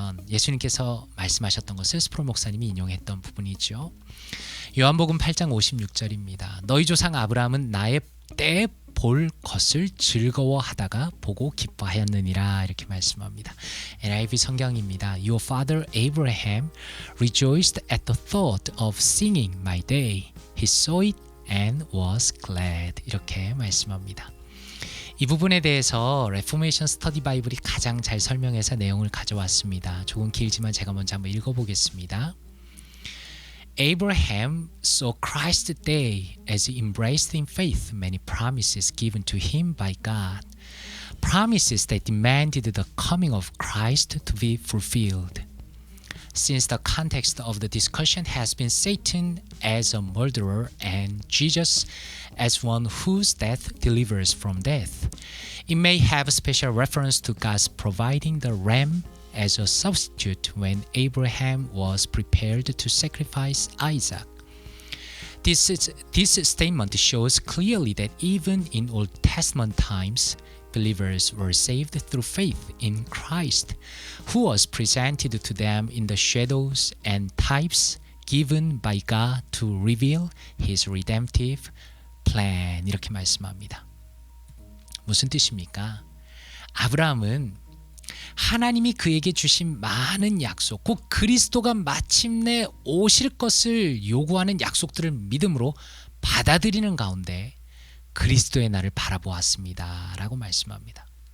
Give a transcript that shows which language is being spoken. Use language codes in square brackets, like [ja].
[ko] 예수님께서 말씀하셨던 것을 스프롤 목사님이 인용했던 부분이죠. 요한복음 8장 56절입니다. 너희 조상 아브라함은 나의 때 볼 것을 즐거워하다가 보고 기뻐하였느니라 이렇게 말씀합니다. NIV 성경입니다. [en] Your father Abraham rejoiced at the thought of singing my day. He saw it and was glad. [ko] 이렇게 말씀합니다. 이 부분에 대해서 레포메이션 스터디 바이블이 가장 잘 설명해서 내용을 가져왔습니다. 조금 길지만 제가 먼저 한번 읽어보겠습니다. [en] Abraham saw Christ's day as he embraced in faith many promises given to him by God, promises that demanded the coming of Christ to be fulfilled. Since the context of the discussion has been Satan as a murderer and Jesus as one whose death delivers from death, it may have special reference to God's providing the ram as a substitute when Abraham was prepared to sacrifice Isaac. This statement shows clearly that even in Old Testament times, believers were saved through faith in Christ, who was presented to them in the shadows and types given by God to reveal His redemptive plan. [ko] 이렇게 말씀합니다. 무슨 뜻입니까? 아브라함은 하나님이 그에게 주신 많은 약속, 곧 그리스도가 마침내 오실 것을 요구하는 약속들을 믿음으로 받아들이는 가운데 그리스도의 날을 바라보았습니다 라고 말씀합니다.